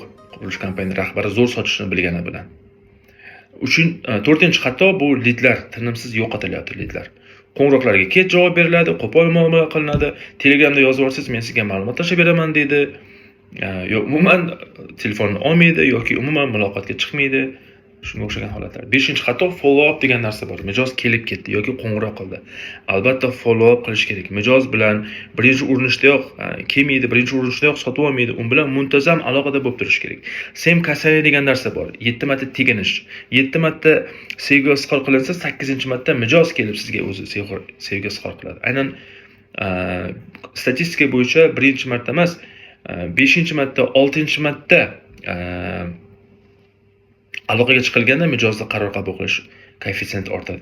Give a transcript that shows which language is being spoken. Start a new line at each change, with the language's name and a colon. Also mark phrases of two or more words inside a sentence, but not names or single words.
Uzbek: Qurilish kompaniyasi rahbari zo'r sotishni bilgani bilan. To'rtinchi xato bu lidlar, tinimsiz yo'qotilyapti lidlar. Qo'ng'iroqlarga kech javob beriladi, qo'pol muomala qilinadi. Telegramda yozib olsangiz, men sizga ma'lumot tashlab beraman deydi. Yo'q, umuman telefonni olmaydi yoki umuman muloqotga chiqmaydi. Shunga o'xshagan holatlar. 5-xato
English: follow up
Uzbek: degan narsa bor. Mijoz kelib ketdi yoki qo'ng'iroq qildi. Albatta
English: follow up
Uzbek: qilish kerak. Mijoz bilan birinchi urinishdayoq kelmaydi, birinchi urinishdayoq sotib olmaydi. U bilan muntazam aloqada bo'lib turish kerak. Sem kasali degan narsa bor. 7 marta teginish. 7 marta sevgi izhor qilinsa, 8-marta mijoz kelib sizga o'zi sevgi izhor qiladi. Aynan statistika bo'yicha birinchi marta emas, 5-marta, 6-marta aloqaga chiqilganda mijozda qaror qabul qilish koeffitsiyenti ortadi.